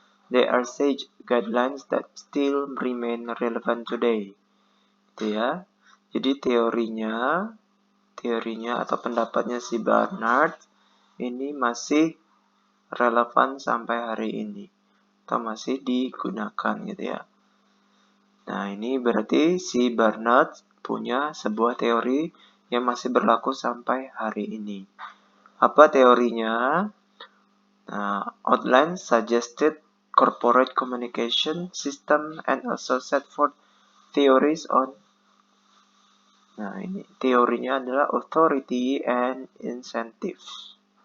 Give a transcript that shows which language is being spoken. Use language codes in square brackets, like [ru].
[en] They are sage guidelines that still remain relevant today, [id] gitu ya. Jadi teorinya atau pendapatnya si Barnard ini masih relevan sampai hari ini atau masih digunakan, gitu ya. Nah, ini berarti si Barnard punya sebuah teori yang masih berlaku sampai hari ini. Apa teorinya? [en] Nah, outline suggested corporate communication system and also set forth theories on. [id] Nah, ini teorinya adalah [en] authority and incentives.